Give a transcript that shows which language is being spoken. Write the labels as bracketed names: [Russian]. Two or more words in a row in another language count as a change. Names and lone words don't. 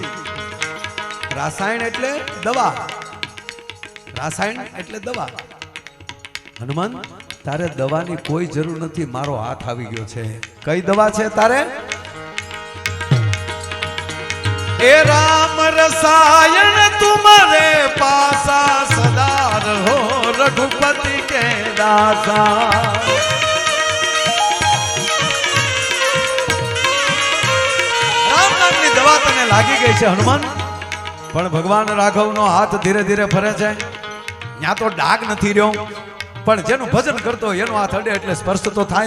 [Gujarati] રાસાયણ એટલે દવા, રાસાયણ એટલે દવા. હનુમાન, તારે દવાની કોઈ જરૂર નથી, મારો હાથ આવી ગયો છે. કઈ દવા છે તારે? એ [Awadhi] राम रसायन तुम्हारे पासा, सदा रहो रघुपति के दासा. [Gujarati] રામ નામની દવા તને લાગી ગઈ છે હનુમાન. પણ ભગવાન રાઘવનો હાથ ધીરે ધીરે ફરે છે. ત્યાં તો ડાઘ નથી રહ્યો, પણ જેનું ભજન કરતો એનો હાથ અડે એટલે સ્પર્શ તો થાય.